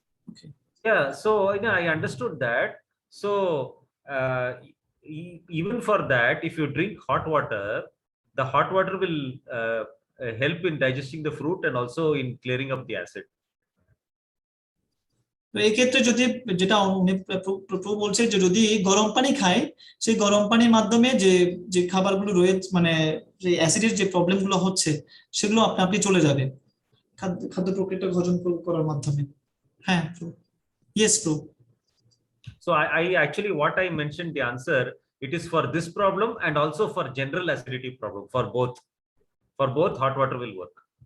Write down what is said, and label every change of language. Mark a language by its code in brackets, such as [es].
[en] Okay. Yeah, so I understood that. So even for that, if you drink hot water, the hot water will help in digesting the fruit and also in clearing up the acid. [bn] তো এই ক্ষেত্রে যদি যেটা বলছে যে যদি গরম পানি খায়, সেই গরম পানির মাধ্যমে যে খাবারগুলো রয়েছে মানে যে অ্যাসিডের যে প্রবলেমগুলো হচ্ছে সেগুলো আপনি চলে যাবে খাদ্য প্রক্রিয়াটা হজম করার মাধ্যমে। হ্যাঁ, [en] yes bro. So I actually what I mentioned the answer, it is for this problem and also for general acidity problem. For both hot water will work.